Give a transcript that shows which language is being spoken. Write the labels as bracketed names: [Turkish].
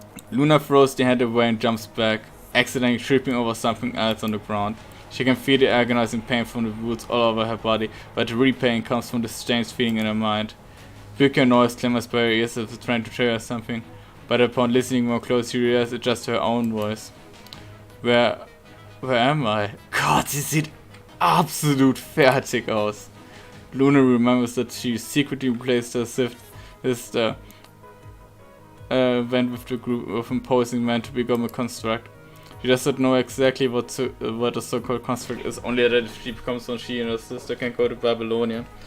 [English] Luna throws the hand away and jumps back, accidentally tripping over something else on the ground. She can feel the agonizing pain from the wounds all over her body, but the real pain comes from the strange feeling in her mind. Peculiar noise clamours by her ears as if trying to tell her something, but upon listening more closely, she realizes it's just her own voice. Where am I? [German] Gott, sie sieht absolut fertig aus. [English] Luna remembers that she secretly replaced her sister went with the group of imposing men to become a construct. She does not know exactly what the so-called construct is, only that if she becomes one, she and her sister can go to Babylonia.